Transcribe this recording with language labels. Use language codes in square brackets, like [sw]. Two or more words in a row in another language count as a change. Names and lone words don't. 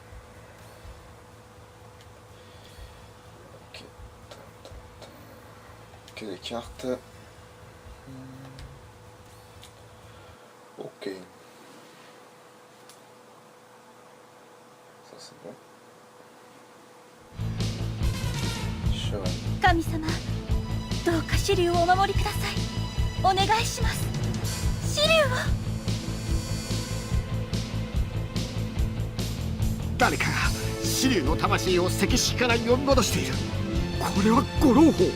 [fr] Ok. Que des cartes. Ok. Ça c'est bon. [ja] 神様、どうかシリュウをお守りください。お願いします。シリュウを。誰かがシリュウの魂を石式から呼び戻している。これは五郎砲。